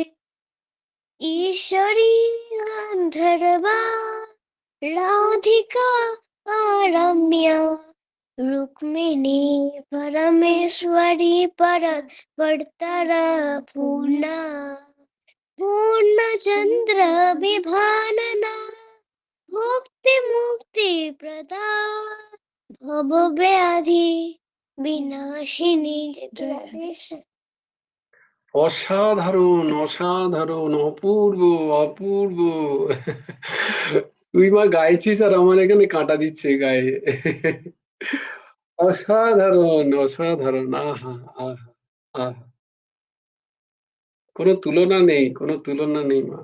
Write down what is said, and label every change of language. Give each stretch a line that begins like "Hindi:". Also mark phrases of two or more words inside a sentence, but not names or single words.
Sanskrit: ईश्वरी गंधर्वा राधिका रम्या रुक्मिणी परमेश्वरी वर्तरा पूर्णा पूर्णचंद्र विभानना मुक्ति मुक्ति प्रदा भव व्याधि विनाशिनी जगदीश।
Bangla: অসাধারণ অসাধারণ, অপূর্ব অপূর্ব। তুই মা গাইছিস আর আমার এখানে কাঁটা দিচ্ছে গায়ে। অসাধারণ অসাধারণ, আহা আহা আহা, কোনো তুলনা নেই, কোনো তুলনা নেই মা।